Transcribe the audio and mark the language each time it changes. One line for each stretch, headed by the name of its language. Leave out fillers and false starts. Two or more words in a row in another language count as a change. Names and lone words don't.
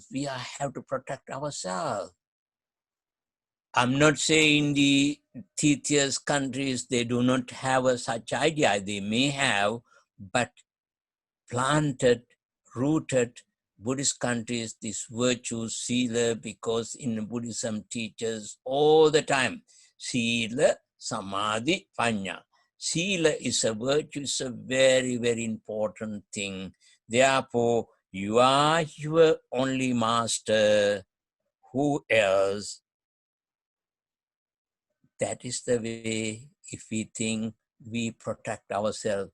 English: We have to protect ourselves. I'm not saying the Titius countries, they do not have such idea. They may have, but planted, rooted Buddhist countries, this virtue, sila, because in Buddhism teaches all the time,
Pali: sila, samadhi, panya.
English: Sila is a virtue, is a very, very important thing. Therefore, you are your only master. Who else? That is the way, if we think, we protect ourselves.